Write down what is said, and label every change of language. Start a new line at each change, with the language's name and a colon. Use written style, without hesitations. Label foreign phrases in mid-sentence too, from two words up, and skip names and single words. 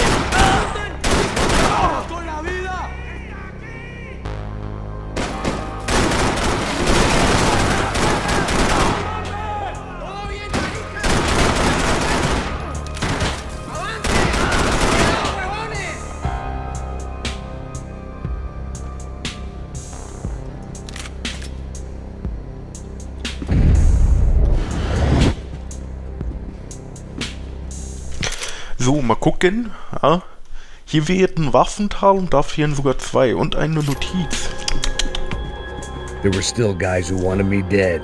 Spanish: ¡Vamos con la vida! ¡Todo bien, marica! ¡Avante! ¡Cuidado, huevones!
German: So, mal gucken. Ja. Hier werden Waffental und da fehlen sogar 2 und eine Notiz.
English: There were still guys who wanted me dead.